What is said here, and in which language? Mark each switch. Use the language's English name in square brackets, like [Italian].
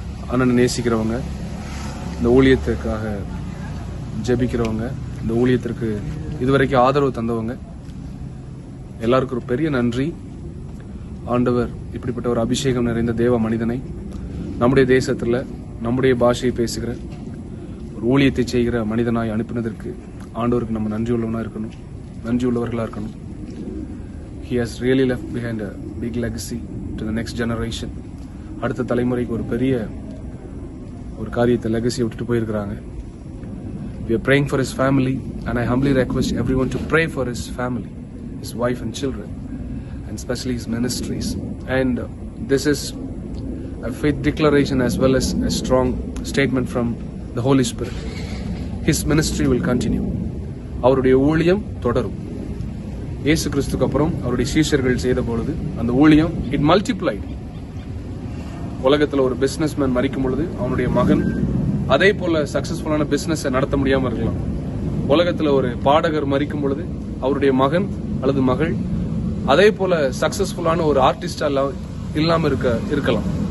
[Tamil] அண்ணனை நேசிக்கிறவங்க, இந்த ஊழியத்திற்காக ஜெபிக்கிறவங்க, இந்த ஊழியத்திற்கு இதுவரைக்கும் ஆதரவு தந்தவங்க எல்லாருக்கும் ஒரு பெரிய நன்றி. ஆண்டவர் இப்படிப்பட்ட ஒரு அபிஷேகம் நிறைந்த தேவ மனிதனை நம்முடைய தேசத்தில் நம்முடைய பாஷையை பேசுகிற ஒரு ஊழியத்தை செய்கிற மனிதனாய் அனுப்பினதற்கு ஆண்டவருக்கு நம்ம நன்றியுள்ளவர்களாக இருக்கணும். [English] He has really left behind a big legacy to the next generation. [Tamil] அடுத்த தலைமுறைக்கு ஒரு பெரிய ஒரு காரியத்தை லெகசியை விட்டுட்டு போயிருக்கிறாங்க. [English] We are praying for his family and I humbly request everyone to pray for his family, his wife and children, and especially his ministries. And this is a faith declaration as well as a strong statement from the Holy Spirit. His ministry will continue. [Tamil] அவருடைய ஊழியம் தொடரும். இயேசு கிறிஸ்துக்கு அப்புறம் அவருடைய சீஷர்கள் செய்த பொழுது அந்த ஊழியம் [English] it multiplied. [Tamil] உலகத்தில் ஒரு பிசினஸ்மேன் மரிக்கும் பொழுது அவனுடைய மகன் அதே போல சக்சஸ்ஃபுல்லான பிசினஸ் நடத்த முடியாம இருக்கலாம். உலகத்தில் ஒரு பாடகர் மரிக்கும் பொழுது அவருடைய மகன் அல்லது மகள் அதே போல சக்சஸ்ஃபுல்லான ஒரு ஆர்டிஸ்டா இல்லாம இருக்கலாம்.